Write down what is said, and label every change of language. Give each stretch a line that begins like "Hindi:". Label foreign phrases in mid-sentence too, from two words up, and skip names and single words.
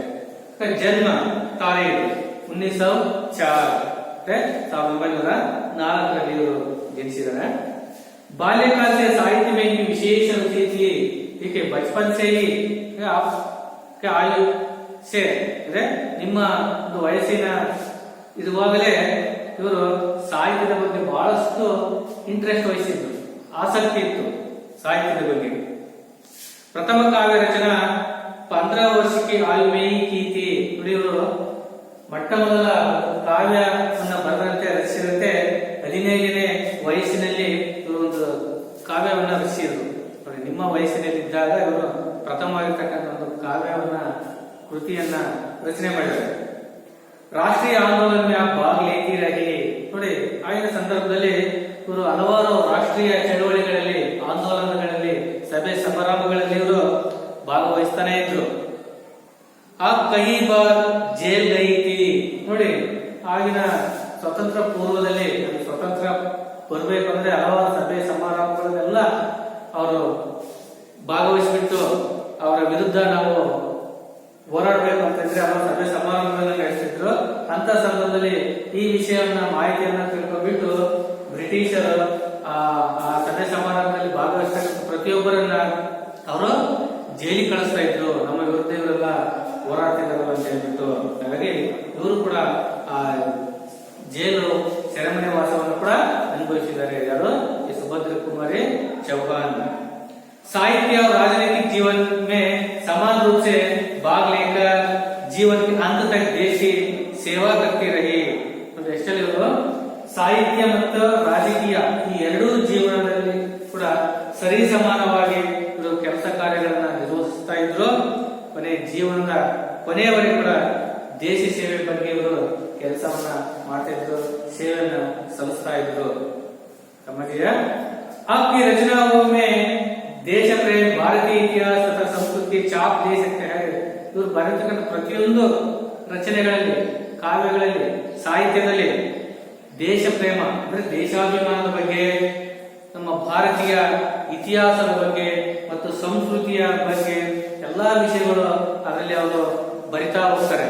Hindi: जन्म तारीख 1904 1904 जनिसिदारे। बाल्यकाल से साहित्य में इनकी विशेष रुचि थी। ठीक है, बचपन से ही आपके आयु से
Kannada: ನಿಮ್ಮ ಒಂದು ವಯಸ್ಸಿನ ಇರುವಾಗಲೇ ಇವರು ಸಾಹಿತ್ಯದ ಬಗ್ಗೆ ಬಹಳಷ್ಟು ಇಂಟ್ರೆಸ್ಟ್ ವಹಿಸಿದ್ರು, ಆಸಕ್ತಿ ಇತ್ತು ಸಾಹಿತ್ಯದ ಬಗ್ಗೆ।
Hindi: प्रथम काव्य रचना 15 वर्ष की आयु में ही की थी।
Kannada: ಇವರು ಮೊಟ್ಟ ಮೊದಲ ಕಾವ್ಯವನ್ನು ಬರೆದಂತೆ ರಚಿಸಿದಂತೆ 15ನೇ ವಯಸ್ಸಿನಲ್ಲಿ ಇವರು ಒಂದು ಕಾವ್ಯವನ್ನು ರಚಿಸಿದರು। ನಿಮ್ಮ ವಯಸ್ಸಿನಲ್ಲಿದ್ದಾಗ ಇವರು ಪ್ರಥಮವಾಗಿರ್ತಕ್ಕಂಥ ಒಂದು ಕಾವ್ಯವನ್ನ ಕೃತಿಯನ್ನ ರಚನೆ ಮಾಡಿದ್ದಾರೆ।
Hindi: राष्ट्रीय आंदोलन में आप भाग लेती रही।
Kannada: ನೋಡಿ ಆಗಿನ ಸಂದರ್ಭದಲ್ಲಿ ಇವರು ಹಲವಾರು ರಾಷ್ಟ್ರೀಯ ಚಳವಳಿಗಳಲ್ಲಿ, ಆಂದೋಲನಗಳಲ್ಲಿ, ಸಭೆ ಸಮಾರಂಭಗಳಲ್ಲಿ ಇವರು ಭಾಗವಹಿಸ್ತಾನೆ ಇದ್ರು।
Hindi: आप कई बार जेल गई थी।
Kannada: ನೋಡಿ ಆಗಿನ ಸ್ವತಂತ್ರ ಪೂರ್ವದಲ್ಲಿ, ಸ್ವತಂತ್ರ ಬರಬೇಕು ಅಂದ್ರೆ ಹಲವಾರು ಸಭೆ ಸಮಾರಂಭಗಳನ್ನೆಲ್ಲ ಅವರು ಭಾಗವಹಿಸಿಬಿಟ್ಟು ಅವರ ವಿರುದ್ಧ ನಾವು ಹೋರಾಡಬೇಕು ಅಂತಂದ್ರೆ ಅವರ ಸಭೆ ಸಮಾರಂಭಗಳನ್ನ ನಡೆಸಿದ್ರು। ಅಂತ ಸಂದರ್ಭದಲ್ಲಿ ಈ ವಿಷಯವನ್ನ ಮಾಹಿತಿಯನ್ನ ತಿಳ್ಕೊಂಡ್ಬಿಟ್ಟು ಬ್ರಿಟಿಷರು ಆ ಸಭೆ ಸಮಾರಂಭದಲ್ಲಿ ಭಾಗವಹಿಸ್ತಕ್ಕಂಥ ಪ್ರತಿಯೊಬ್ಬರನ್ನ ಅವರು ಜೈಲಿಗೆ ಕಳಿಸ್ತಾ ಇದ್ರು। ನಮ್ಮ ವಿರುದ್ಧ ಇವರೆಲ್ಲ ಹೋರಾಡ್ತಿದ್ದಾರಲ್ಲ ಅಂತ ಹೇಳ್ಬಿಟ್ಟು, ಹಾಗಾಗಿ ಇವರು ಕೂಡ ಆ ಜೈಲು ಸೆರೆಮನೆ ವಾಸವನ್ನು ಕೂಡ ಅನುಭವಿಸಿದ್ದಾರೆ। ಯಾರು? ಈ ಸುಭದ್ರ ಕುಮಾರಿ ಚೌಹಾನ್।
Hindi: साहित्य और राजनीतिक जीवन में समान रूप से भाग लेकर जीवन के अंत तक देश की सेवा करती रही।
Kannada: ಎಷ್ಟಲ್ಲಿ ಇವರು ಸಾಹಿತ್ಯ ಮತ್ತು ರಾಜಕೀಯ ಈ ಎರಡೂ ಜೀವನದಲ್ಲಿ ಕೂಡ ಸರಿ ಸಮಾನವಾಗಿ ಇವರು ಕೆಲಸ ಕಾರ್ಯಗಳನ್ನ ನಿರ್ವಹಿಸ್ತಾ ಇದ್ರು. ಜೀವನದ ಕೊನೆಯವರೆಗೂ ಕೂಡ ದೇಶ ಸೇವೆ ಬಗ್ಗೆ ಇವರು ಕೆಲಸವನ್ನ ಮಾಡ್ತಾ ಇದ್ರು, ಸೇವೆಯನ್ನು ಸಲ್ಲಿಸ್ತಾ ಇದ್ರು.
Hindi: समझिए आपकी रचनाओं में देश प्रेम, भारतीय इतिहास तथा संस्कृति की छाप दे सकते हैं.
Kannada: ಇವರು ಬರೆದಿರ್ತಕ್ಕಂಥ ಪ್ರತಿಯೊಂದು ರಚನೆಗಳಲ್ಲಿ, ಕಾವ್ಯಗಳಲ್ಲಿ, ಸಾಹಿತ್ಯದಲ್ಲಿ ದೇಶ ಪ್ರೇಮ ಅಂದ್ರೆ ದೇಶಾಭಿಮಾನದ ಬಗ್ಗೆ, ನಮ್ಮ ಭಾರತೀಯ ಇತಿಹಾಸದ ಬಗ್ಗೆ ಮತ್ತು ಸಂಸ್ಕೃತಿಯ ಬಗ್ಗೆ ಎಲ್ಲಾ ವಿಷಯಗಳು ಅದರಲ್ಲಿ ಅವರು ಬರಿತಾ ಹೋಗ್ತಾರೆ.